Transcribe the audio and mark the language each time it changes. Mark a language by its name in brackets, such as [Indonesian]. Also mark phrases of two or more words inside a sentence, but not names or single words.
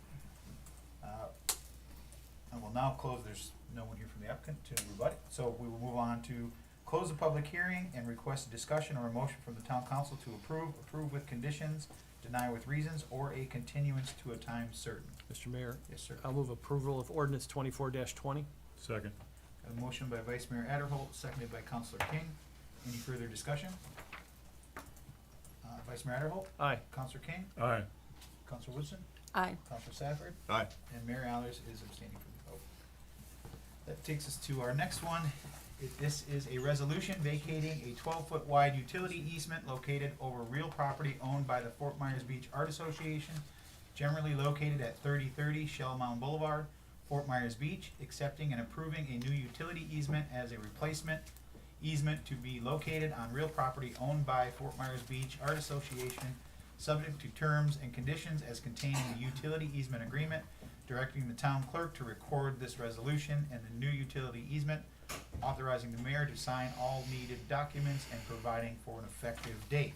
[English] And we'll now close, there's no one here from the applicant to rebut it, so we will move on to close the public hearing and request a discussion or a motion from the town council to approve with conditions, deny with reasons, or a continuance to a time certain. Mr. Mayor, Yes, sir. I'll move approval of ordinance 24-20. Second. A motion by Vice Mayor Adderholt, seconded by Councilor King. Any further discussion? Vice Mayor Adderholt? Aye. Councilor King? Aye. Councilor Woodson? Aye. Councilor Safford? Aye. And Mayor Allers is abstaining from the vote. That takes us to our next one. This is a resolution vacating a 12-foot wide utility easement located over real property owned by the Fort Myers Beach Art Association, generally located at 3030 Shell Mound Boulevard, Fort Myers Beach, accepting and approving a new utility easement as a replacement easement to be located on real property owned by Fort Myers Beach Art Association, subject to terms and conditions as contained in the utility easement agreement, directing the town clerk to record this resolution and the new utility easement, authorizing the mayor to sign all needed documents and providing for an effective date.